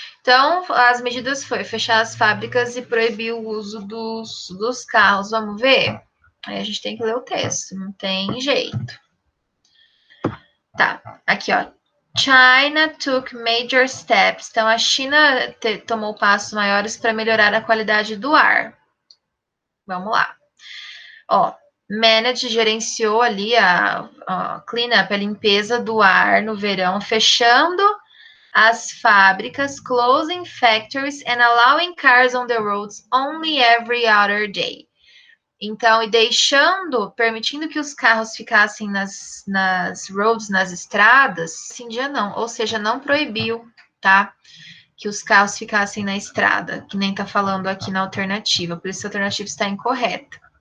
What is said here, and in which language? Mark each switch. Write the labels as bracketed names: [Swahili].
[Portuguese] Então, as medidas foi fechar as fábricas e proibir o uso dos carros. Vamos ver? Aí a gente tem que ler o texto, não tem jeito. Tá, aqui, ó. [English] China took major steps. [Portuguese] Então, a China tomou passos maiores para melhorar a qualidade do ar. Vamos lá. Ó, Manage gerenciou ali a cleanup, a limpeza do ar no verão, fechando as fábricas, [English] closing factories and allowing cars on the roads only every other day. [Portuguese] Então, e permitindo que os carros ficassem nas roads, nas estradas, esse dia não, ou seja, não proibiu, tá? Que os carros ficassem na estrada, que nem tá falando aqui na alternativa, por isso a alternativa está incorreta.